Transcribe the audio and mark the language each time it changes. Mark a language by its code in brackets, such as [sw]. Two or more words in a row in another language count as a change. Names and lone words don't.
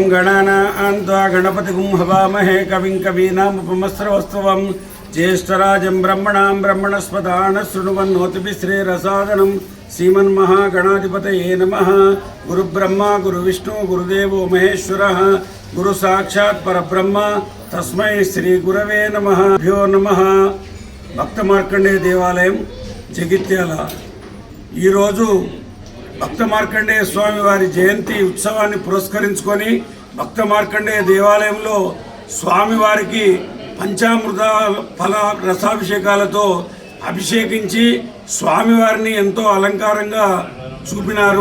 [sa] गणानान्त्वा गणपतिगुं हवामहे कविं कवीनामुपमस्रवस्तवं ज्येष्ठराजं ब्रह्मणां ब्रह्मणस्पदान शृण्वन्नोतिभिश्रेरसादनं श्रीमन्महागणाधिपतये नमः गुरुब्रह्मा गुरुविष्णु गुरुदेवो महेश्वरः गुरु साक्षात् परब्रह्म तस्मै श्री गुरवे नमः भ्यो नमः [te] భక్త మార్కండేయ దేవాలయం జగిత్యాల ఈరోజు భక్త మార్కండేయ స్వామి వారి జయంతి ఉత్సవాన్ని పురస్కరించుకొని భక్త మార్కండేయ దేవాలయంలో స్వామివారికి పంచామృత ఫల రసాభిషేకాలతో అభిషేకించి స్వామివారిని ఎంతో అలంకారంగా చూపినారు.